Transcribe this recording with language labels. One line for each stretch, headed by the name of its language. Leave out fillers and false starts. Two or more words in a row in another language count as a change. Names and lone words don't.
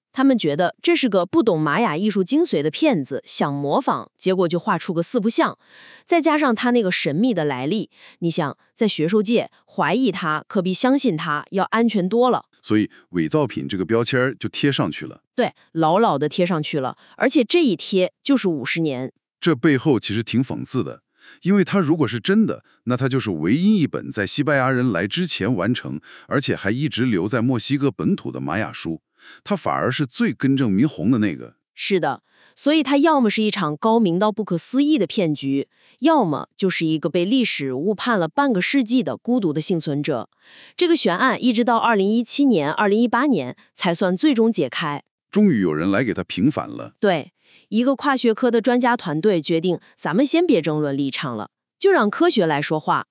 Chinese: 他們覺得這是個不懂瑪雅藝術精髓的騙子，想模仿，結果就畫出個4不像。再加上他那個神秘的來歷，你想，在學術界懷疑他可比相信他要安全多了。所以偽造品這個標籤就貼上去了。對，牢牢地貼上去了，而且這一貼就是50年。這背後其實挺諷刺的，因為它如果是真的，那它就是唯一一本在西班牙人來之前完成，而且還一直留在墨西哥本土的瑪雅書。它反而是最根正苗紅的那個。是的，所以它要麼是一場高明到不可思議的騙局，要麼就是一個被歷史誤判了半個世紀的孤獨的幸存者。這個懸案一直到2017年、2018年才算最終解開。終於有人來給他平反了。對，一個跨學科的專家團隊決定，咱們先別爭論立場了，就讓科學來說話。